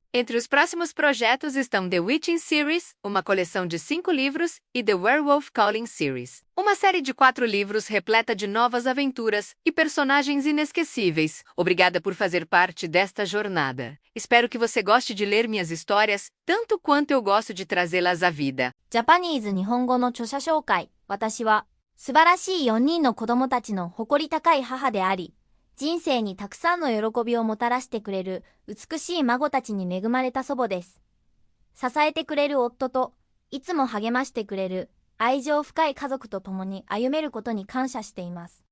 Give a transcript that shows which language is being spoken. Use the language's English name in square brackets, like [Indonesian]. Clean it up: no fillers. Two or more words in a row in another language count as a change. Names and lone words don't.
[Portuguese] Entre os próximos projetos estão The Witching Series, uma coleção de 5 livros, e The Werewolf Calling Series, uma série de 4 livros repleta de novas aventuras e personagens inesquecíveis. Obrigada por fazer parte desta jornada. Espero que você goste de ler minhas histórias, tanto quanto eu gosto de trazê-las à vida. [Japanese] ジャパニーズ日本語の著者紹介。私は、素晴らしい4人の子供たちの誇り高い母であり、人生にたくさんの喜びをもたらしてくれる美しい孫たちに恵まれた祖母です。支えてくれる夫と、いつも励ましてくれる愛情深い家族と共に歩めることに感謝しています。